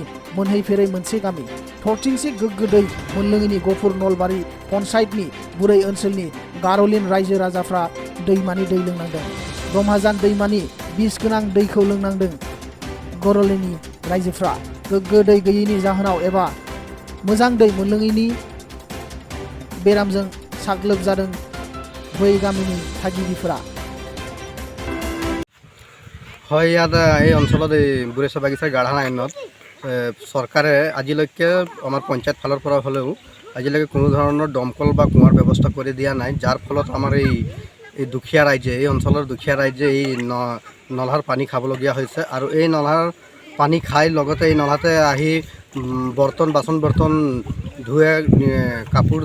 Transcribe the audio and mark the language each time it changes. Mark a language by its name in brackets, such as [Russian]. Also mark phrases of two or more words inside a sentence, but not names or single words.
[Bodo] मोनहैफेरै मोनसे गामि थरथिंसे गोग्गो दै मोनलोङैनि गफुर नलबारि पन्चायतनि बुरै ओनसोलनि गार'लिन रायजो राजाफ्रा दैमानि दै लोंनांदों ब्रह्माजान दैमानि बिस गोनां दैखौ लोंनांदों गर'लिननि रायजोफ्रा गोग्गो दै गैयैनि जाहोनाव एबा मोजां दै मोनलोङैनि बेरामजों साग्लोबजादों बै गामिनि थागिबिफोरा [Assamese] হয় ইয়াত এই অঞ্চলত এই বুঢ়েশ্বৰ বাগিচাৰ গাঢ়া লাইনত চৰকাৰে আজিলৈকে আমাৰ পঞ্চায়ত ফালৰ পৰা হ'লেও আজিলৈকে কোনো ধৰণৰ দমকল বা কুঁৱাৰ ব্যৱস্থা কৰি দিয়া নাই যাৰ ফলত আমাৰ এই দুখীয়া ৰাইজে এই অঞ্চলৰ দুখীয়া ৰাইজে এই নলাৰ পানী খাবলগীয়া হৈছে আৰু এই নলাৰ পানী খাই লগতে এই নলাতে আহি বাচন বৰ্তন ধুৱে কাপোৰ